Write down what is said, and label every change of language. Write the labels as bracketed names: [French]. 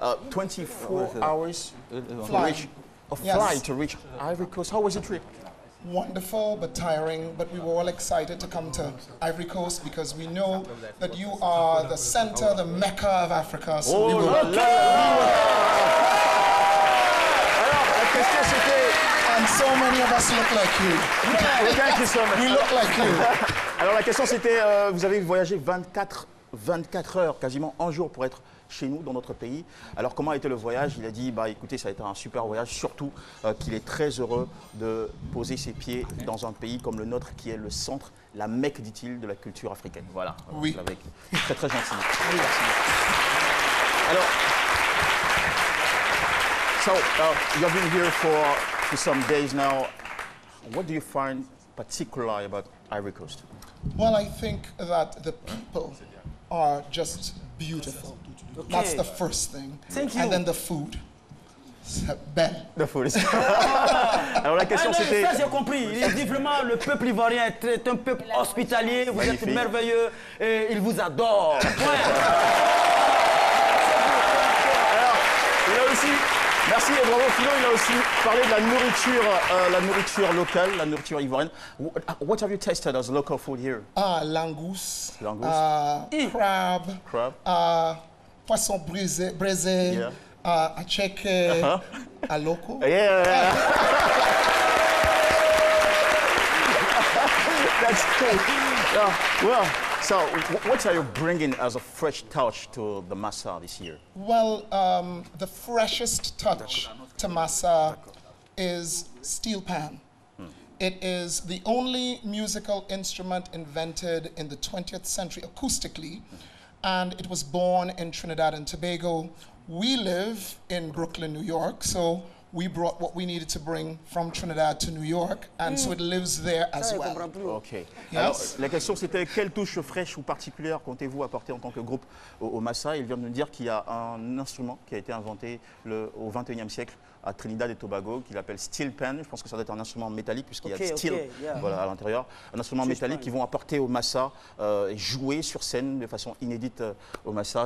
[English] 24 hours flight to reach Ivory Coast. How was the trip? Wonderful but tiring, but we were all excited to come to Ivory Coast because we know that you are the center, the Mecca of Africa. So we were... [French] Alors, la question c'était... [English] And so many of us look like you. Thank you so much. We look like you. [French] Alors la question c'était, vous avez voyagé 24 heures, quasiment un jour pour être chez nous, dans notre pays. Alors comment a été le voyage? Il a dit, bah écoutez, ça a été un super voyage, surtout qu'il est très heureux de poser ses pieds dans un pays comme le nôtre, qui est le centre, la Mecque, dit-il, de la culture africaine. Voilà. Oui. Avec. Très très gentil. Merci. [English] Alors, so you've been here for some days now. What do you find particular about Ivory Coast? Well, I think that the people are just beautiful. That's the first thing. Thank you. And then the food. Belle. The food is... [French] Alors la question c'était... Ça j'ai compris. Il dit vraiment le peuple ivoirien est un peuple hospitalier. Vous Magnifique. êtes merveilleux et il vous adore. Alors, il a aussi... Merci et bravo Philo, il a aussi parlé de la nourriture locale, la nourriture ivoirienne. [English] What have you tasted as local food here? [French] Langoustes. Langoustes. Crab. Poisson braisé. [English] Yeah. [French] Acheke. Aloko. [English] Yeah. That's cool. Well, so what are you bringing as a fresh touch to the Massa this year? Well, the freshest touch to Massa is steel pan. It is the only musical instrument invented in the 20th century acoustically, and it was born in Trinidad and Tobago. We live in Brooklyn, New York, so we brought what we needed to bring from Trinidad to New York, and so it lives there as well. Ok. Yes. [French] Alors, la question c'était quelle touche fraîche ou particulière comptez-vous apporter en tant que groupe au Massa? Il vient de nous dire qu'il y a un instrument qui a été inventé au XXIe siècle à Trinidad et Tobago, qu'il appelle steel pan. Je pense que ça doit être un instrument métallique puisqu'il y a steel voilà, à l'intérieur. Un instrument métallique qu'ils vont apporter au Massa et jouer sur scène de façon inédite au Massa.